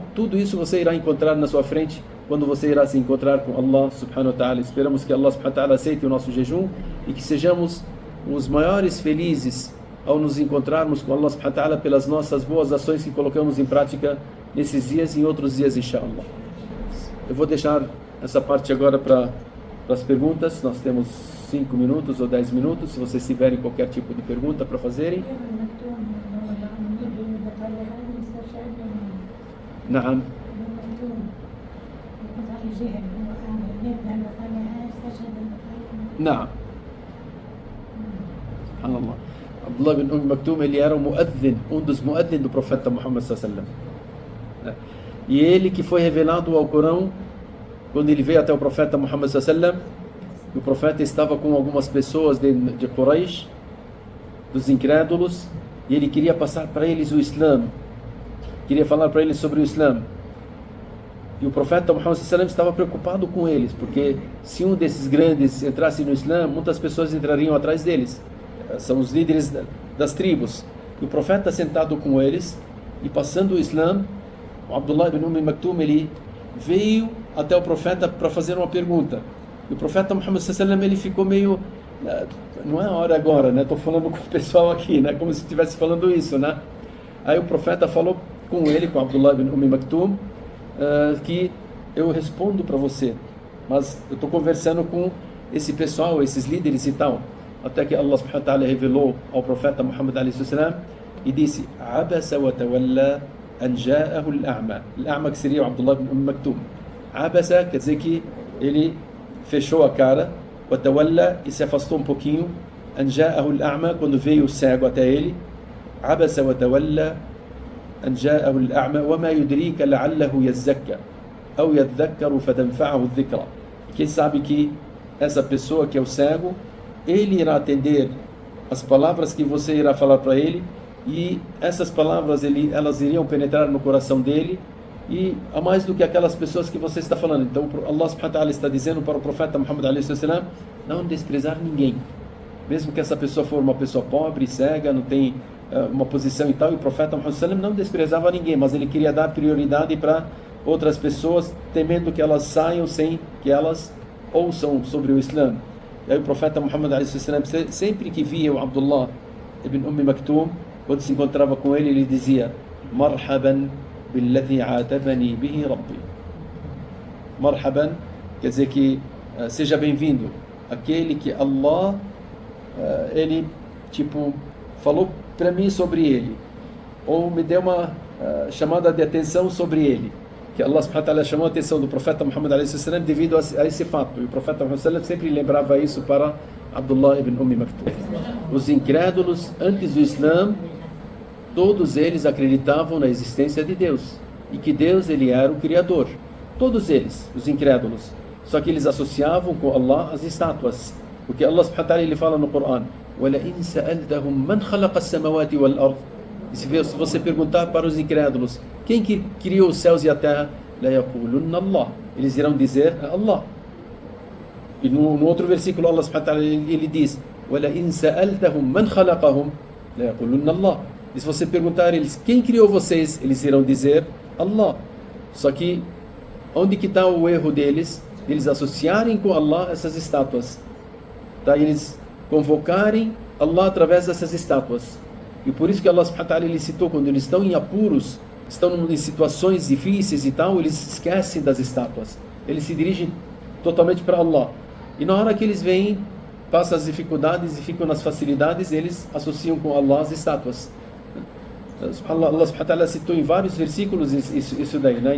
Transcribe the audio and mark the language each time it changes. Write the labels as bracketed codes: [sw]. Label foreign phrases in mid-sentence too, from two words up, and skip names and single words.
[pt] Tudo isso você irá encontrar na sua frente, quando você irá se encontrar com Allah [ar] سبحانه وتعالى. [pt] Esperamos que Allah [ar] سبحانه وتعالى [pt] aceite o nosso jejum e que sejamos os maiores felizes ao nos encontrarmos com Allah [ar] سبحانه وتعالى [pt] pelas nossas boas ações que colocamos em prática nesses dias e em outros dias, inshallah. Eu vou deixar essa parte agora para as perguntas. Nós temos 5 minutos ou 10 minutos, se vocês tiverem qualquer tipo de pergunta para fazerem. Naam. Naam. Subhanallah. Abdullah ibn Maktum, ele era um dos muaddin do profeta Muhammad [ar] صلى الله عليه وسلم. [pt] E ele que foi revelado ao Corão quando ele veio até o profeta Muhammad [ar] صلى الله عليه وسلم, [pt] o profeta estava com algumas pessoas de Quraysh, dos incrédulos, e ele queria passar para eles o Islã, queria falar para eles sobre o Islã. E o profeta Muhammad [ar] صلى الله عليه وسلم [pt] estava preocupado com eles, porque se um desses grandes entrasse no Islã, muitas pessoas entrariam atrás deles. São os líderes das tribos. E o profeta sentado com eles e passando o Islã, o Abdullah ibn Maktum, ele veio até o profeta para fazer uma pergunta. E o profeta Muhammad [ar] صلى الله عليه وسلم, [pt] ele ficou meio, não é a hora agora, né? Estou falando com o pessoal aqui, né? Como se estivesse falando isso, né? Aí o profeta falou com ele, com Abdullah ibn Maktum, que eu respondo para você, mas eu estou conversando com esse pessoal, esses líderes e tal. Até que Allah [ar] سبحانه وتعالى [pt] revelou ao profeta Muhammad [ar] عليه وسلم [pt] e disse: [ar] عبس وتولى أن جاءه الأعمى. Al-a'ma, [pt] que seria o Abdullah ibn Maktum. Abasa quer dizer que ele fechou a cara, [ar] وتولى, [pt] e se afastou um pouquinho, [ar] أن جاءه الأعمى, [pt] quando veio o cego até ele. [ar] عبس وتولى أن جاءه الأعمى وما يدريك لعله يزكى أو يذكر فتنفعه الذكرى. [pt] Quem sabe que essa pessoa que é o cego, ele irá atender as palavras que você irá falar para ele, e essas palavras elas iriam penetrar no coração dele, e a mais do que aquelas pessoas que você está falando. Então Allah [ar] سبحانه وتعالى [pt] está dizendo para o profeta Muhammad [ar] عليه وسلم [pt] não desprezar ninguém, mesmo que essa pessoa for uma pessoa pobre, cega, não tem uma posição e tal. E o profeta Muhammad [ar] صلى الله عليه وسلم [pt] não desprezava ninguém, mas ele queria dar prioridade para outras pessoas, temendo que elas saiam sem que elas ouçam sobre o Islã. E aí o profeta Muhammad [ar] عليه وسلم, [pt] sempre que via o Abdullah ibn Maktum, quando se encontrava com ele, ele dizia: [ar] مرحبا بالذي عاتبني به ربي. [pt] Marhaban quer dizer que seja bem-vindo, aquele que Allah ele falou para mim sobre ele, ou me deu uma chamada de atenção sobre ele, que Allah [ar] سبحانه وتعالى [pt] chamou a atenção do profeta Muhammad [ar] عليه وسلم [pt] devido a esse fato. E o profeta Muhammad [ar] صلى الله عليه وسلم [pt] sempre lembrava isso para Abdullah ibn Maktum. Os incrédulos antes do Islã, todos eles acreditavam na existência de Deus e que Deus ele era o Criador. Todos eles, os incrédulos. Só que eles associavam com Allah as estátuas, porque Allah [ar] سبحانه وتعالى [pt] ele fala no Corão: [ar] وَلَئِنْ سَأَلْتَهُمْ مَنْ خَلَقَ السَّمَوَاتِ وَالْأَرْضِ. [pt] E se você perguntar para os incrédulos quem que criou os céus e a terra, [ar] لَيَقُولُنَّ اللَّهِ, [pt] eles irão dizer Allah. E no outro versículo Allah [ar] سبحانه وتعالى [pt] ele diz: [ar] وَلَئِنْ سَأَلْتَهُمْ مَنْ خَلَقَهُمْ لَيَقُولُنَّ اللَّهِ. [pt] E se você perguntar a eles quem criou vocês, eles irão dizer Allah. Só que onde que está o erro deles? Eles associarem com Allah essas estátuas, tá? Eles convocarem Allah através dessas estátuas. E por isso que Allah [ar] سبحانه وتعالى [pt] ele citou, quando eles estão em apuros, estão em situações difíceis e tal, eles esquecem das estátuas, eles se dirigem totalmente para Allah. E na hora que eles vêm, passam as dificuldades e ficam nas facilidades, eles associam com Allah as estátuas. Allah [ar] سبحانه وتعالى [pt] citou em vários versículos isso daí, né?